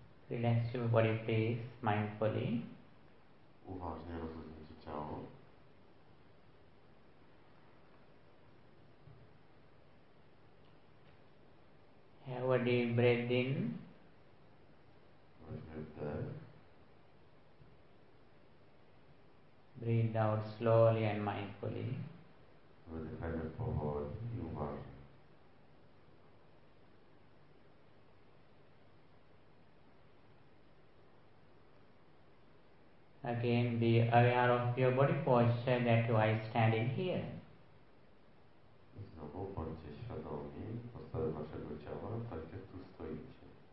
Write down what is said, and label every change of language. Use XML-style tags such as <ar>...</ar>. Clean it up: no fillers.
<en>Relax your body, please, mindfully.</en> <pl>Uważnie rozluźnijcie ciało.</pl> <en>Have a deep breath in.</en> <pl>Weźmy wdech.</pl> <en>Breathe out slowly and mindfully.</en> <pl>Wydychajmy powoli i uważnie.</pl> <en>Again, be aware of your body posture that you are standing here.</en> <pl>Znowu bądźcie świadomi postawy waszego ciała, tak jak tu stoicie.</pl>